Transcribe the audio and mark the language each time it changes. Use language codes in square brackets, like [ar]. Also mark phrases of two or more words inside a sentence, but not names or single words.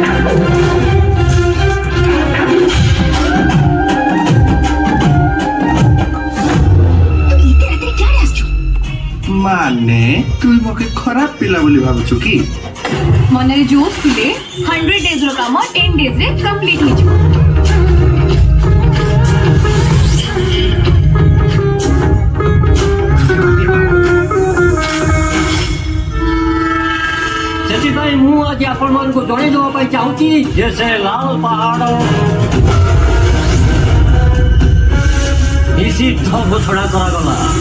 [or] ମାନେ ତୁଇ ମକେ ଖରାପ ପିଲା ବୋଲି ଭାବୁଛୁ କି? ମନ ରେ ଜୋଶ ଥିଲେ 100 ଡେଜ ରୋ କାମ 10 ଡେଜ ରେ କମ୍ପ୍ଲିଟ ହୋ ଜିବୋ। ସେଥିପାଇଁ ମୁଁ ଆଜି ଆପଣମାନଙ୍କୁ ଜଣେଇ ଦେବା ପାଇଁ ଚାହୁଁଛି ଯେ ସେ ଲାଲ ପାହାଡ଼ ନିଷିଦ୍ଧ ଘୋଷଣା କରାଗଲା।